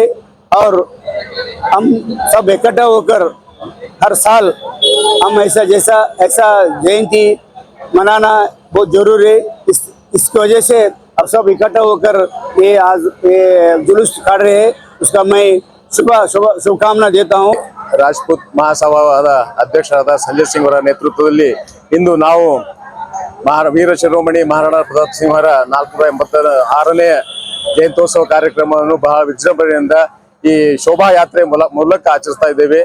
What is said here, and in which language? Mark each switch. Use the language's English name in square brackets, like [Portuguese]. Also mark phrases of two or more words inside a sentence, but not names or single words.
[Hindi] और हम सब इकट्ठा होकर हर साल हम ऐसा जयंती मनाना बहुत जरूरी है. इसकी वजह से अब सब इकट्ठा होकर ये आज जुलूस काट रहे हैं. उसका मैं शुभकामना देता हूँ. [Kannada] ರಾಜಪೂತ್ ಮಹಾಸಭಾದ ಅಧ್ಯಕ್ಷರಾದ ಸಂಜಯ್ ಸಿಂಗ್ ಅವರ ನೇತೃತ್ವದಲ್ಲಿ ಇಂದು ನಾವು ವೀರ ಶಿರೋಮಣಿ ಮಹಾರಾಣಾ ಪ್ರತಾಪ್ ಸಿಂಗ್ ಅವರ 486ನೇ ಜಯಂತ್ಯೋತ್ಸವ ಕಾರ್ಯಕ್ರಮವನ್ನು ಬಹಳ ವಿಜೃಂಭಣೆಯಿಂದ ಈ ಶೋಭಾ ಯಾತ್ರೆ ಮೂಲಕ ಆಚರಿಸ್ತಾ ಇದ್ದೇವೆ.